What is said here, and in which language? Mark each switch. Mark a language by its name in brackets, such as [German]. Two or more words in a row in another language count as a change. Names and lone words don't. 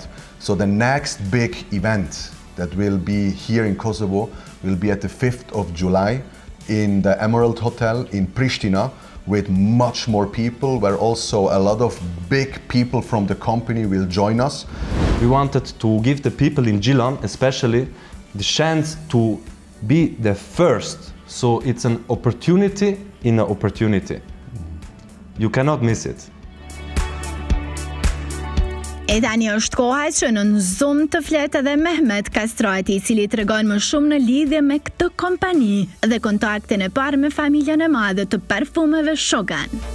[English] So the next big event that will be here in Kosovo will be at the 5th of July in the Emerald Hotel in Pristina, with much more people, where also a lot of big people from the company will join us. We wanted to give the people in Gjilan, especially, the chance to be the first. So it's an opportunity in an opportunity. You cannot miss it. [Albanian] E tani është koha që në Zoom të flet edhe Mehmet Kastrati, i cili tregon më shumë në lidhje me këtë kompani dhe kontaktin e parë me familjen e madhe të parfumeve Chogan.